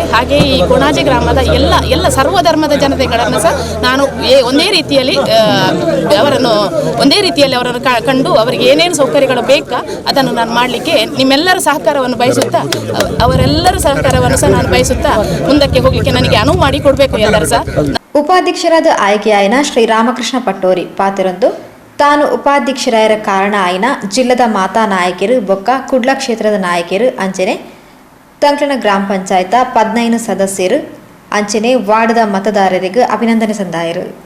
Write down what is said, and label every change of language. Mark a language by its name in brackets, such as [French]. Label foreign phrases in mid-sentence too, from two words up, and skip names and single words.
[Kannada] ಹಾಗೆ ಈ ಕೊಣಾಜೆ ಗ್ರಾಮದ ಎಲ್ಲ ಸರ್ವಧರ್ಮದ ಜನತೆಗಳನ್ನು ಸಹ ನಾನು ಒಂದೇ ರೀತಿಯಲ್ಲಿ ಅವರನ್ನು ಕಂಡು ಅವರಿಗೆ ಏನೇನು ಸೌಕರ್ಯಗಳು ಬೇಕಾ ಅದನ್ನು ನಾನು ಮಾಡಲಿಕ್ಕೆ ನಿಮ್ಮೆಲ್ಲರ ಸಹಕಾರವನ್ನು ಬಯಸುತ್ತಾ, ಅವರೆಲ್ಲರ ಸಹಕಾರವನ್ನು ಸಹ ನಾನು ಬಯಸುತ್ತಾ ಮುಂದಕ್ಕೆ ಹೋಗಲಿಕ್ಕೆ ನನಗೆ ಅನುವು ಮಾಡಿ ಕೊಡಬೇಕು ಎಲ್ಲರೂ ಸಹ. [Tulu] ಉಪಾಧ್ಯಕ್ಷರಾದ ಆಯ್ಕೆಯಾಯಿನ ಶ್ರೀ ರಾಮಕೃಷ್ಣ ಪಟ್ಟೋರಿ ಪಾತಿರೊಂದು ತಾನು ಉಪಾಧ್ಯಕ್ಷರಾಯರ ಕಾರಣ ಆಯ್ನ ಜಿಲ್ಲದ ಮಾತಾ ನಾಯಕರು ಬೊಕ್ಕ ಕುಡ್ಲ ಕ್ಷೇತ್ರದ ನಾಯಕರು ಅಂಚನೆ ತಂಕ್ಲನ ಗ್ರಾಮ ಪಂಚಾಯತ 15 ಸದಸ್ಯರು ಅಂಚನೆ ವಾರ್ಡ್ದ ಮತದಾರರಿಗೆ ಅಭಿನಂದನೆ ಸಂದಾಯರು.